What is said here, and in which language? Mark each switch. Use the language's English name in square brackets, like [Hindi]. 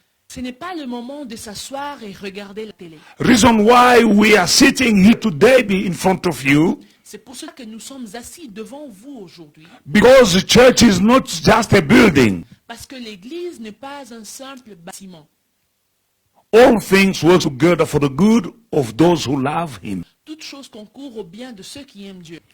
[French] Ce n'est pas le moment de s'asseoir et regarder la télé. [English] Reason why we are sitting here today in front of you, [French] C'est pour cela que nous sommes assis devant vous aujourd'hui. [English] because the church is not just a building. [French] Parce que l'Église n'est pas un simple bâtiment. [English] All things work together for the good of those who love him. [French] Toute chose concourt au bien de ceux qui aiment Dieu.